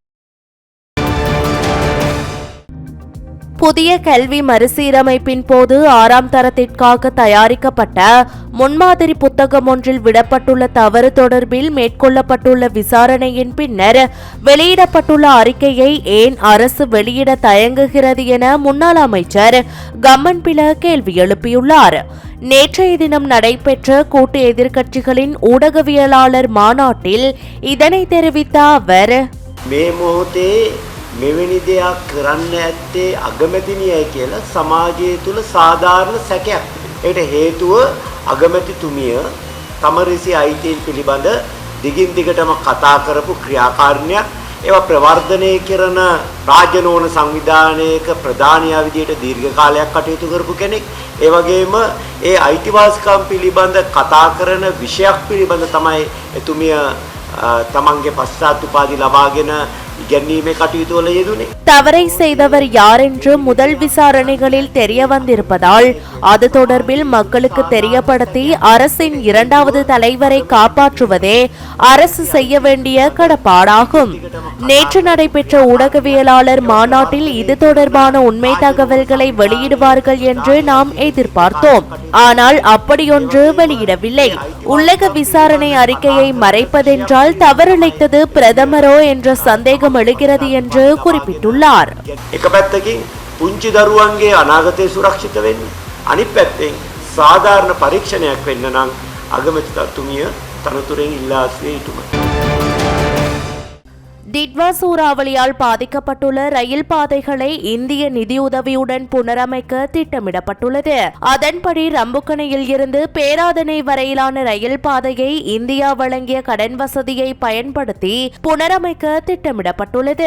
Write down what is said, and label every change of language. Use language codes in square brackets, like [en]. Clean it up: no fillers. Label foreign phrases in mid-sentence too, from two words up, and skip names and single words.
[ta] புதிய கல்வி மறுசீரமைப்பின் போது 6ஆம் தரத்திற்காக தயாரிக்கப்பட்ட முன்மாதிரி புத்தகம் ஒன்றில் விடப்பட்டுள்ள தவறு தொடர்பில் மேற்கொள்ளப்பட்டுள்ள விசாரணையின் பின்னர் வெளியிடப்பட்டுள்ள அறிக்கையை ஏன் அரசு வெளியிட தயங்குகிறது என முன்னாள் அமைச்சர் கம்மன்பில கேள்வி எழுப்பியுள்ளார். நேற்றைய தினம் நடைபெற்ற கூட்டு எதிர்க்கட்சிகளின் ஊடகவியலாளர் மாநாட்டில் இதனை தெரிவித்த அவர், [si] මෙවැනි දෙයක් කරන්න ඇත්තේ අගමැතිනියයි කියලා සමාජය තුළ සාධාරණ සැකයක්. ඒකට හේතුව අගමැතිතුමිය තමරිසි අයිතීන් පිළිබඳ දිගින් දිගටම කතා කරපු ක්‍රියාකාරණයක් ඒවා ප්‍රවර්ධනය කරන රාජ්‍යනෝන සංවිධානයක ප්‍රධානියා විදියට දීර්ඝ කාලයක් කටයුතු කරපු කෙනෙක් ඒ වගේම ඒ අයිතිවාසිකම් පිළිබඳ කතා කරන විෂයක් පිළිබඳ තමයි එතුමිය තමන්ගේ පශ්චාත් උපාධි ලබාගෙන இகன்னீமே கட்டிட்டு வலையதுனே [ta] தவறை செய்தவர் யார் என்று முதல் விசாரணைகளில் தெரிய வந்திருப்பதால் அது தொடர்பில் மக்களுக்கு தெரியப்படுத்தி அரசின் இரண்டாவது தலைவரை காப்பாற்றுவதே அரசு செய்ய வேண்டிய கடப்பாடாகும். நேற்று நடைபெற்ற ஊடகவியலாளர் மாநாட்டில் இது தொடர்பான உண்மை தகவல்களை வெளியிடுவார்கள் என்று நாம் எதிர்பார்த்தோம். ஆனால் அப்படியொன்று வெளியிடவில்லை. உள்ளக விசாரணை அறிக்கையை மறைப்பதென்றால் தவறிழைத்தது பிரதமரோ என்ற சந்தேகம் எழுகிறது என்று குறிப்பிட்டுள்ளார். [si] එක පැත්තකින් පුංචි දරුවන්ගේ අනාගතය සුරක්ෂිත වෙන්න අනිත් පැත්තෙන් සාධාරණ පරීක්ෂණයක් වෙන්න නම් අගමැතිතුමිය තනතුරෙන් ඉල්ලා සිටිය යුතුයි. [ta] டிட்வா சூறாவளியால் பாதிக்கப்பட்டுள்ள ரயில் பாதைகளை இந்திய நிதியுதவியுடன் புனரமைக்க திட்டமிடப்பட்டுள்ளது. அதன்படி ரம்புக்கணையில் இருந்து பேராதனை வரையிலான ரயில் பாதையை இந்தியா வழங்கிய கடன் வசதியை பயன்படுத்தி புனரமைக்க திட்டமிடப்பட்டுள்ளது.